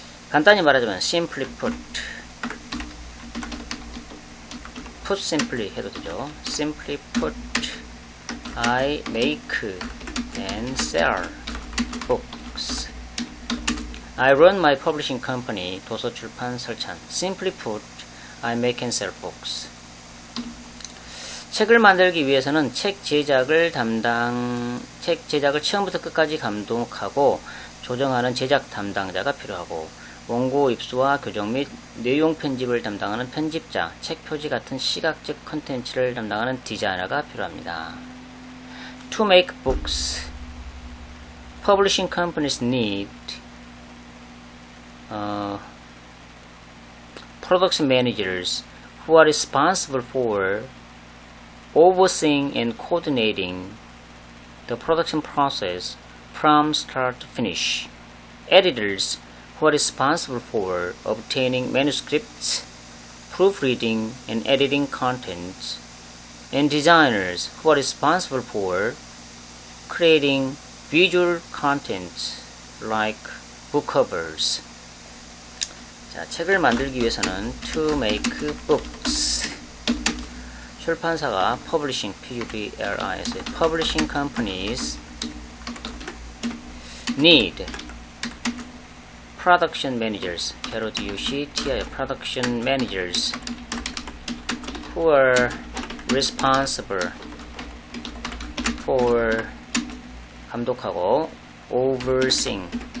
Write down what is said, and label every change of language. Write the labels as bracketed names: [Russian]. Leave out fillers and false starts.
[Korean] 간단히 말하자면 [English] simply put simply [Korean] 해도 되죠. [English] Simply put, I make and sell books. I run my publishing company 도서출판 설찬. Simply put, I make and sell books. [Korean] 책을 만들기 위해서는 책 제작을 처음부터 끝까지 감독하고 조정하는 제작 담당자가 필요하고, 원고 입수와 교정 및 내용 편집을 담당하는 편집자, 책 표지 같은 시각적 콘텐츠를 담당하는 디자이너가 필요합니다. [English] To make books, publishing companies need production managers who are responsible for overseeing and coordinating the production process from start to finish, editors who are responsible for obtaining manuscripts, proofreading and editing contents, and designers who are responsible for creating visual contents like book covers. [Korean] 자, 책을 만들기 위해서는 [English] to make books. [Korean] 출판사가 [English] publishing, P-U-B-L-I-S, publishing companies need production managers, P-R-O-D-U-C-T-I, production managers who are responsible for [Korean] 감독하고 [English] overseeing,